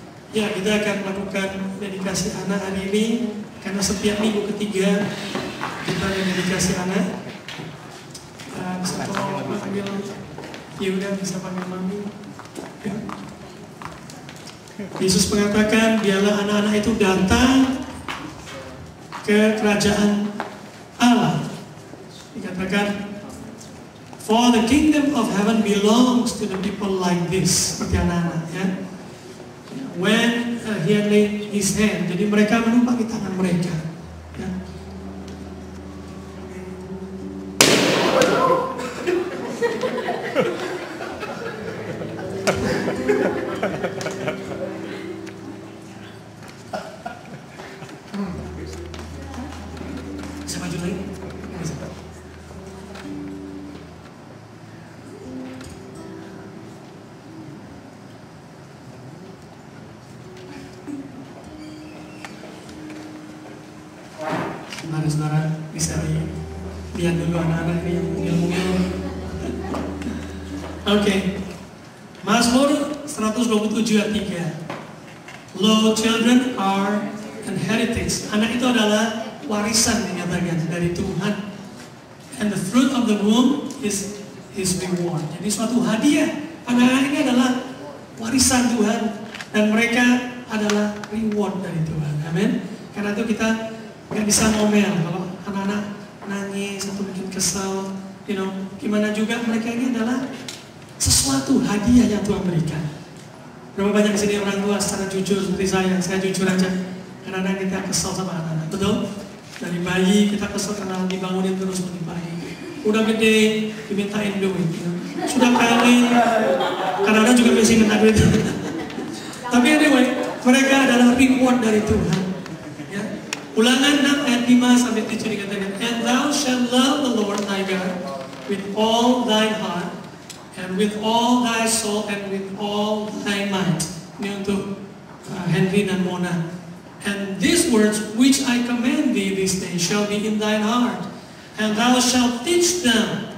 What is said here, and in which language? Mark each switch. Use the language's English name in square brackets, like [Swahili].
[Indonesian] Ya, kita akan melakukan dedikasi anak hari ini karena setiap minggu ketiga kita ada dedikasi anak. Bisa tolong panggil Yuda, bisa panggil Mami. Ya. Yesus mengatakan, biarlah anak-anak itu datang ke kerajaan Allah. Dikatakan, [English] for the kingdom of heaven belongs to the people like this. [Indonesian] Seperti anak-anak, ya. [English] When he had laid his hand, [Indonesian] jadi mereka menumpangi tangan mereka. Ya. Bisa maju lagi? Bisa. Saudara-saudara bisa lihat dulu anak-anak ini yang mungil-mungil. Oke. Mazmur 127 ayat 3. [English] Lo, children are an heritage. [Indonesian] Anak itu adalah warisan dinyatakan dari Tuhan. [English] And the fruit of the womb is his reward. [Indonesian] Jadi suatu hadiah. Anak-anak ini adalah warisan Tuhan dan mereka adalah reward dari Tuhan. Amin. Karena itu kita nggak bisa ngomel kalau anak-anak nangis atau mungkin kesal, gimana juga mereka ini adalah sesuatu hadiah yang Tuhan berikan. Berapa banyak di sini orang tua secara jujur seperti saya jujur aja, kadang-kadang kita kesal sama anak-anak, betul? Dari bayi kita kesal karena dibangunin terus dari bayi. Udah gede dimintain duit, sudah kawin, kadang-kadang juga masih minta duit. Tapi anyway, mereka adalah reward dari Tuhan. Ulangan 6 ayat 5 sampai 7 dikatakan, [English] and thou shalt love the Lord thy God with all thy heart, and with all thy soul, and with all thy might. [Indonesian] Ini untuk Henry dan Mona. [English] And these words which I command thee this day shall be in thine heart, and thou shalt teach them.